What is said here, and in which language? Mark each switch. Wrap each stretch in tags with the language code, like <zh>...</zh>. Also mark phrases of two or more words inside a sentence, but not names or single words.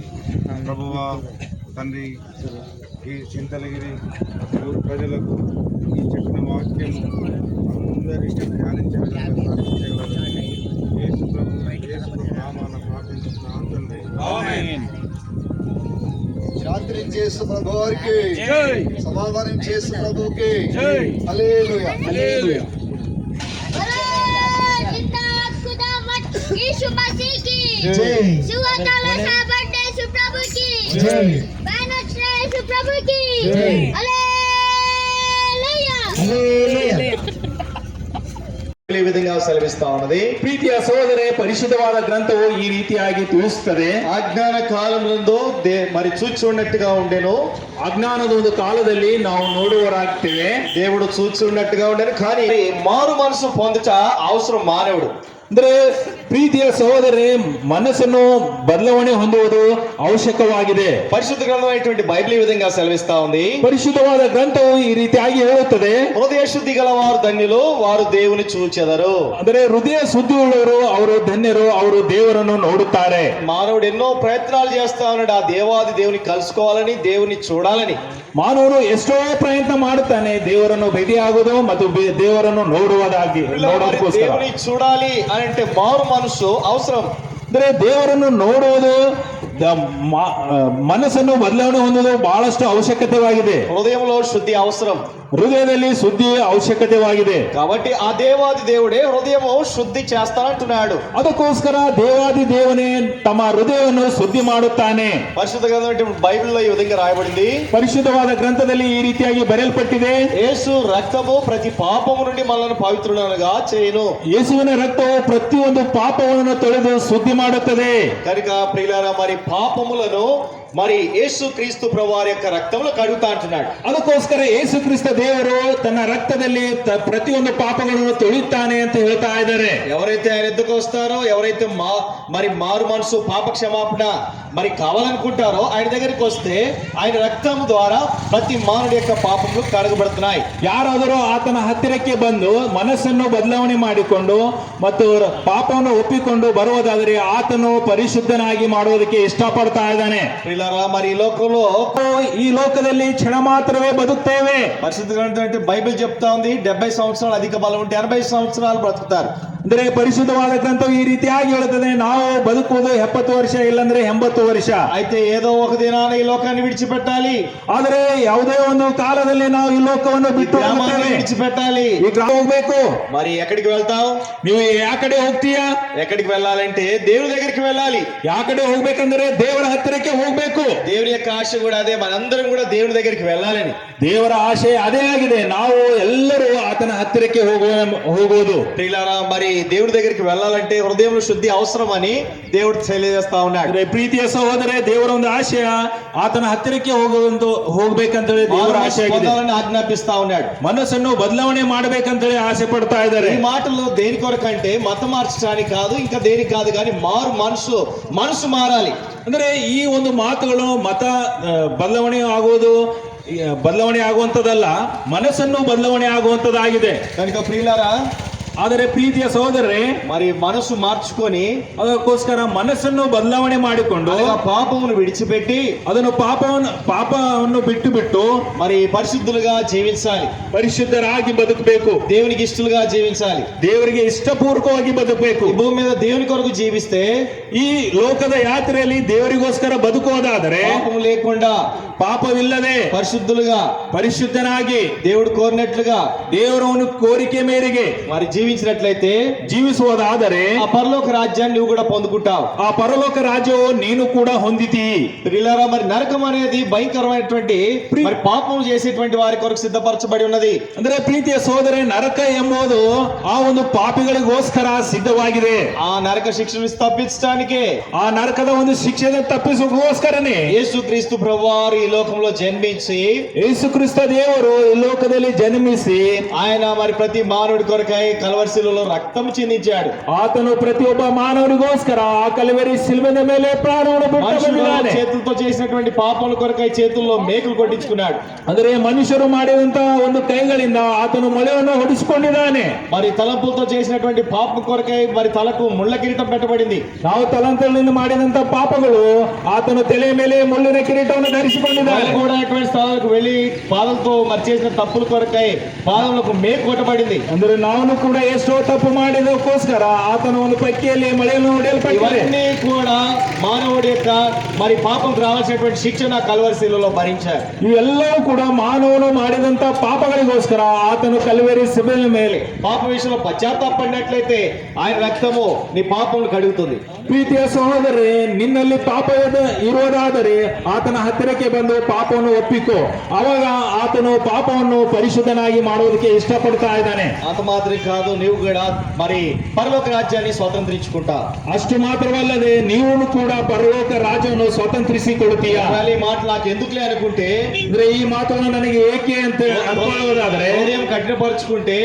<te>ప్రభువా తండ్రి, ఈ చింతలగిరి ఊరు ప్రజలకు ఈ చెప్పిన వాక్యం అందరికీ ధ్యానించే విధంగా సాధించగలరు. యేసు ప్రభు నామాన ప్రార్థించుతున్నాను తండ్రి. శాంతిని చేసు ప్రభు వారికి, సమాధానం చేసు ప్రభుకి హల్లెలూయా, హల్లెలూయా.</te> <hi>यीशु मसीह की जय। सुवाताला साबंड यीशु प्रभु की जय। बैनोचना यीशु प्रभु की जय। हालेलुया।</hi> <kn>ಹಲ್ಲೆಲೂಯಾ.</kn> <te>బైబిల్ ఈ విధంగా సెలవిస్తా ఉన్నది.</te> <kn>ಪ್ರೀತಿಯ ಸಹೋದರೇ, ಪರಿಶುದ್ಧವಾದ ಗ್ರಂಥವು ಈ ರೀತಿಯಾಗಿ ತಿಳಿಸುತ್ತದೆ.</kn> <te>అజ్ఞాన కాలమునందు మరి చూచి ఉన్నట్టుగా ఉండెను.</te> <kn>ಅಜ್ಞಾನದ ಒಂದು ಕಾಲದಲ್ಲಿ ನಾವು ನೋಡುವರಾಗ್ತೇವೆ.</kn> <te>దేవుడు చూచి ఉన్నట్టుగా ఉండేను, కానీ మారు మనసు పొందుట అవసరం మానవుడు.</te> <kn>ಅಂದ್ರೆ ಪ್ರೀತಿಯ ಸಹೋದರೇ, ಮನಸ್ಸನ್ನು ಬದಲಾವಣೆ ಹೊಂದುವುದು ಅವಶ್ಯಕವಾಗಿದೆ.</kn> <te>పరిశుద్ధ గ్రంథం అయినటువంటి బైబిల్ ఈ విధంగా సెలవిస్తా ఉంది.</te> <kn>ಪರಿಶುದ್ಧವಾದ ಗ್ರಂಥವು ಈ ರೀತಿಯಾಗಿ ಹೇಳುತ್ತದೆ,</kn> <te>హృదయ శుద్ధి గలవారు ధన్యులు, వారు దేవుని చూచెదరు.</te> <kn>ಅಂದರೆ ಹೃದಯ ಶುದ್ಧಿ ಉಳ್ಳವರು ಅವರು ಧನ್ಯರು, ಅವರು ದೇವರನ್ನು ನೋಡುತ್ತಾರೆ.</kn> <te>మానవుడు ఎన్నో ప్రయత్నాలు చేస్తా ఉన్నాడు ఆ దేవాది దేవుని కలుసుకోవాలని, దేవుని చూడాలని.</te> <kn>ಮಾನವರು ಎಷ್ಟೋ ಪ್ರಯತ್ನ ಮಾಡುತ್ತಾನೆ ದೇವರನ್ನು ಭೇಟಿಯಾಗುವುದು ಮತ್ತು ದೇವರನ್ನು ನೋಡುವುದಕ್ಕೋಸ್ಕರ.</kn> <te>దేవుని చూడాలి అని అంటే మారు మనసు అవసరం.</te> <kn>ಅಂದ್ರೆ ದೇವರನ್ನು ನೋಡುವುದು, ಮನಸ್ಸನ್ನು ಬದಲಾವಣೆ ಹೊಂದುವುದು ಬಹಳಷ್ಟು ಅವಶ್ಯಕತೆವಾಗಿದೆ.</kn> <te>హృదయంలో శుద్ధి అవసరం,</te> <kn>ಹೃದಯದಲ್ಲಿ ಶುದ್ಧಿ ಅವಶ್ಯಕತೆವಾಗಿದೆ.</kn> <te>కాబట్టి ఆ దేవాది దేవుడే హృదయము శుద్ధి చేస్తానంటున్నాడు.</te> <kn>ಅದಕ್ಕೋಸ್ಕರ ದೇವಾದಿ ದೇವನೇ ತಮ್ಮ ಹೃದಯವನ್ನು ಶುದ್ಧಿ ಮಾಡುತ್ತಾನೆ.</kn> <te>పరిశుద్ధ గ్రంథం బైబిల్లో ఈ విధంగా రాయబడింది.</te> <kn>ಪರಿಶುದ್ಧವಾದ ಗ್ರಂಥದಲ್ಲಿ ಈ ರೀತಿಯಾಗಿ ಬರೆಯಲ್ಪಟ್ಟಿದೆ,</kn> <te>యేసు రక్తము ప్రతి పాపము నుండి మనల్ని పవిత్రులుగా చేయును.</te> <kn>ಯೇಸುವಿನ ರಕ್ತವು ಪ್ರತಿಯೊಂದು ಪಾಪವನ್ನು ತೊಳೆದು ಶುದ್ಧಿ ಮಾಡುತ್ತದೆ.</kn> <te>కనుక ప్రియులారా, మరి పాపములను మరి యేసు క్రీస్తు ప్రభువారి యొక్క రక్తంలో కడుగుతా అంటున్నాడు.</te> <kn>ಅದಕ್ಕೋಸ್ಕರ ಯೇಸು ಕ್ರಿಸ್ತ ದೇವರು ತನ್ನ ರಕ್ತದಲ್ಲಿ ಪ್ರತಿಯೊಂದು ಪಾಪಗಳನ್ನು ತೊಳೆಯುತ್ತಾನೆ ಅಂತ ಹೇಳ್ತಾ ಇದ್ದಾರೆ.</kn> <te>ఎవరైతే ఆయన ఎద్దుకు వస్తారో, ఎవరైతే మరి మారు మనసు పాప క్షమాపణ మరి కావాలనుకుంటారో ఆయన దగ్గరికి వస్తే ఆయన రక్తం ద్వారా ప్రతి మానవుడి యొక్క పాపములు కడగబడుతున్నాయి.</te> <kn>ಯಾರಾದರೂ ಆತನ ಹತ್ತಿರಕ್ಕೆ ಬಂದು ಮನಸ್ಸನ್ನು ಬದಲಾವಣೆ ಮಾಡಿಕೊಂಡು ಮತ್ತು ಪಾಪವನ್ನು ಒಪ್ಪಿಕೊಂಡು ಬರುವುದಾದರೆ ಆತನು ಪರಿಶುದ್ಧನಾಗಿ ಮಾಡುವುದಕ್ಕೆ ಇಷ್ಟಪಡ್ತಾ ಇದ್ದಾನೆ.</kn> <te>మరి</te> <kn>ಈ ಲೋಕದಲ್ಲಿ ಕ್ಷಣ ಮಾತ್ರವೇ ಬದುಕ್ತೇವೆ.</kn> <te>పరిశుద్ధ గ్రంథం అంటే బైబిల్ చెప్తా ఉంది 70 సంవత్సరాలు అధిక బలం ఉంటే 80 సంవత్సరాలు బ్రతుకుతారు.</te> <kn>ಅಂದ್ರೆ ಪರಿಶುದ್ಧವಾದ ಗ್ರಂಥವು ಈ ರೀತಿಯಾಗಿ ಹೇಳುತ್ತದೆ, ನಾವು ಬದುಕುವುದು 70 ವರ್ಷ, ಇಲ್ಲಂದ್ರೆ 80 ವರ್ಷ.</kn> <te>అయితే ఏదో ఒక దినాన ఈ లోకాన్ని విడిచిపెట్టాలి.</te> <kn>ಆದರೆ ಯಾವುದೇ ಒಂದು ಕಾಲದಲ್ಲಿ ನಾವು ಈ ಲೋಕವನ್ನು ಬಿಟ್ಟು</kn> <te>విడిచిపెట్టాలి.</te> <kn>ಈ ಗ್ರಾಮ ಹೋಗ್ಬೇಕು.</kn> <te>మరి ఎక్కడికి వెళ్తావు?</te> <kn>ನೀವು ಯಾ ಕಡೆ ಹೋಗ್ತೀಯಾ?</kn> <te>ఎక్కడికి వెళ్ళాలంటే దేవుని దగ్గరికి వెళ్ళాలి.</te> <kn>ಯಾ ಕಡೆ ಹೋಗ್ಬೇಕಂದ್ರೆ ದೇವರ ಹತ್ತಿರಕ್ಕೆ ಹೋಗ್ಬೇಕು.</kn> <te>దేవుని యొక్క ఆశ కూడా అదే, మనందరం కూడా దేవుని దగ్గరికి వెళ్ళాలని.</te> <kn>ದೇವರ ಆಶೆ ಅದೇ ಆಗಿದೆ, ನಾವು ಎಲ್ಲರೂ ಆತನ ಹತ್ತಿರಕ್ಕೆ ಹೋಗುವುದು.</kn> <te>ప్రియులారా, మరి దేవుడి దగ్గరికి వెళ్ళాలంటే హృదయంలో శుద్ధి అవసరం అని దేవుడు తెలియజేస్తా ఉన్నాడు.</te> <kn>ಪ್ರೀತಿಯ ಸಹೋದರೇ, ದೇವರ ಒಂದು ಆಶಯ ಆತನ ಹತ್ತಿರಕ್ಕೆ ಹೋಗ್ಬೇಕಂತೇಳಿ ದೇವರ ಆಶೆ ಆಗಿದೆ.</kn> <te>ఆజ్ఞాపిస్తా ఉన్నాడు.</te> <kn>ಮನಸ್ಸನ್ನು ಬದಲಾವಣೆ ಮಾಡ್ಬೇಕಂತೇಳಿ ಆಸೆ ಪಡ್ತಾ ಇದ್ದಾರೆ.</kn> <te>ఈ మాటల్లో దేని కొరకంటే మతం మార్చడానికి కాదు, ఇంకా దేనికి కాదు, కానీ మారు మనసు మారాలి.</te> <kn>ಅಂದ್ರೆ ಈ ಒಂದು ಮಾತುಗಳು ಮತ ಬದಲಾವಣೆ ಆಗುವಂತದಲ್ಲ, ಮನಸ್ಸನ್ನು ಬದಲಾವಣೆ ಆಗುವಂತದ್ದಾಗಿದೆ.</kn> <te>కనుక ప్రియులారా,</te> <kn>ಆದರೆ ಪ್ರೀತಿಯ ಸಹೋದರರೇ,</kn> <te>మరి మనసు మార్చుకొని</te> <kn>ಅದಕ್ಕೋಸ್ಕರ ಮನಸ್ಸನ್ನು ಬದಲಾವಣೆ ಮಾಡಿಕೊಂಡು</kn> <te>పాపమును విడిచిపెట్టి</te> <kn>ಅದನ್ನು ಪಾಪವನ್ನು ಬಿಟ್ಟು</kn> <te>మరి పరిశుద్ధులుగా జీవించాలి.</te> <kn>ಪರಿಶುದ್ಧರಾಗಿ ಬದುಕಬೇಕು.</kn> <te>దేవునికి ఇష్టలుగా జీవించాలి.</te> <kn>ದೇವರಿಗೆ ಇಷ್ಟಪೂರ್ವಕವಾಗಿ ಬದುಕಬೇಕು.</kn> <te>ఈ భూమి మీద దేవుని కొరకు జీవిస్తే,</te> <kn>ಈ ಲೋಕದ ಯಾತ್ರೆಯಲ್ಲಿ ದೇವರಿಗೋಸ್ಕರ ಬದುಕುವುದಾದರೆ</kn> <te>పాపము లేకుండా</te> <kn>ಪಾಪವಿಲ್ಲದೆ ಪರಿಶುದ್ಧನಾಗಿ</kn> <te>దేవుడు కోరినట్లుగా</te> <kn>ದೇವರವನು ಕೋರಿಕೆ ಮೇರೆಗೆ</kn> <te>మరి జీవించినట్లయితే,</te> <kn>జీవిಸುವುದಾದರೆ</kn> <te>ఆ పరలోక రాజ్యాన్ని నువ్వు కూడా పొందుకుంటావు.</te> <kn>ಆ ಪರಲೋಕ ರಾಜ್ಯವು ನೀನು ಕೂಡ ಹೊಂದಿತಿ.</kn> <te>ప్రియులారా, మరి నరకం అనేది భయంకరమైనటువంటి మరి పాపం చేసేటువంటి వారి కొరకు సిద్ధపరచబడి ఉన్నది.</te> <kn>ಅಂದ್ರೆ ಪ್ರೀತಿಯ ಸಹೋದರೇ, ನರಕ ಎಂಬುದು ಆ ಒಂದು ಪಾಪಿಗಳಿಗೋಸ್ಕರ ಸಿದ್ಧವಾಗಿದೆ.</kn> <te>ఆ నరక శిక్షను తప్పించడానికే,</te> <kn>ಆ ನರಕದ ಒಂದು ಶಿಕ್ಷೆಯನ್ನು ತಪ್ಪಿಸುವುದಕ್ಕೋಸ್ಕರನೇ</kn> <te>యేసుక్రీస్తు ప్రభువారు ఈ లోకంలో జన్మించి,</te> <kn>ಯೇಸುಕ್ರಿಸ್ತ ದೇವರು ಈ ಲೋಕದಲ್ಲಿ ಜನ್ಮಿಸಿ</kn> <te>ఆయన మరి ప్రతి మానవుడి కొరకై కల్వరి శిలువలో రక్తం చిందించాడు.</te> <kn>ಆತನು ಪ್ರತಿಯೊಬ್ಬ ಮಾನವನಿಗೋಸ್ಕರ ಆ ಕಲ್ವರಿ ಶಿಲುಬೆಯ ಮೇಲೆ ಪ್ರಾಣವನ್ನು ಬಿಟ್ಟಿದ್ದಾನೆ.</kn> <te>చేతులతో చేసినటువంటి పాపముల కొరకై చేతుల్లో మేకులు కొట్టించుకున్నాడు.</te> <kn>ಅಂದರೆ ಮನುಷ್ಯರು ಮಾಡಿದಂತಹ ಒಂದು ಕೈಗಳಿಂದ ಆತನು ಮೊಳೆಯನ್ನು ಹೊಡಿಸಿಕೊಂಡಿದ್ದಾನೆ.</kn> <te>మరి తలంపులతో చేసినటువంటి పాపం కొరకై మరి తలకు ముళ్ళ కిరీటం పెట్టబడింది.</te> <kn>ನಾವು ತಲಾಂತರದಿಂದ ಮಾಡಿದಂತಹ ಪಾಪಗಳು ಆತನು ತಲೆಯ ಮೇಲೆ ಮುಳ್ಳಿನ ಕಿರೀಟವನ್ನು ಧರಿಸಿಕೊಂಡಿದ್ದಾನೆ.</kn> <te>కూడా ఎటువంటి స్థలాలకు వెళ్ళి పాదలతో మరి చేసిన తప్పుల కొరకై పాదములకు మేకు కొట్టబడింది.</te> <kn>ಅಂದ್ರೆ ನಾವು ಕೂಡ ಎಷ್ಟೋ ತಪ್ಪು ಮಾಡಿದಕ್ಕೋಸ್ಕರ ಆತನ ಒಂದು ಪಕ್ಕಿಯಲ್ಲಿ ಮಳೆಯನ್ನು ಹೊಡೆಯಲ್ಪಟ್ಟಿದೆ.</kn> <te>ఇవన్నీ కూడా మానవుడి యొక్క మరి పాపంకు రావాల్సినటువంటి శిక్షణ కల్వరి శిలువలో భరించారు.</te> <kn>ಇವೆಲ್ಲವೂ ಕೂಡ ಮಾನವನು ಮಾಡಿದಂತ ಪಾಪಗಳಿಗೋಸ್ಕರ ಆತನು ಕಲ್ವರಿ ಶಿಲುಬೆಯ ಮೇಲೆ</kn> <te>పాప విషయంలో పశ్చాత్తాపడినట్లయితే ఆయన రక్తము నీ పాపమును కడుగుతుంది.</te> <kn>ಪ್ರೀತಿಯ ಸಹೋದರೇ, ನಿನ್ನಲ್ಲಿ ಪಾಪ ಇರುವುದಾದರೆ ಆತನ ಹತ್ತಿರಕ್ಕೆ ಬಂದು ಪಾಪವನ್ನು ಒಪ್ಪಿಕೋ. ಅವಾಗ ಆತನು ಪಾಪವನ್ನು ಪರಿಶುದ್ಧನಾಗಿ ಮಾಡುವುದಕ್ಕೆ ಇಷ್ಟಪಡ್ತಾ ಇದ್ದಾನೆ.</kn> <te>అంత మాత్రం కాదు, కాదు, నీవు కూడా మరి పరలోక రాజ్యాన్ని స్వతంత్రించుకుంటా.</te> <kn>ಅಷ್ಟು ಮಾತ್ರವಲ್ಲದೆ ನೀವು ಕೂಡ ಪರಲೋಕ ರಾಜ್ಯವನ್ನು ಸ್ವತಂತ್ರಿಸಿಕೊಳ್ಳುತ್ತೀಯ.</kn> <te>ఈ మాట నాకు ఎందుకులే అనుకుంటే,</te> <kn>ಅಂದ್ರೆ ಈ ಮಾತನ್ನು ನನಗೆ ಏಕೆ ಅಂತ ಅನ್ಕೊಳ್ಳೋದಾದ್ರೆ,</kn> <te>హృదయం కఠినపరుచుకుంటే,</te>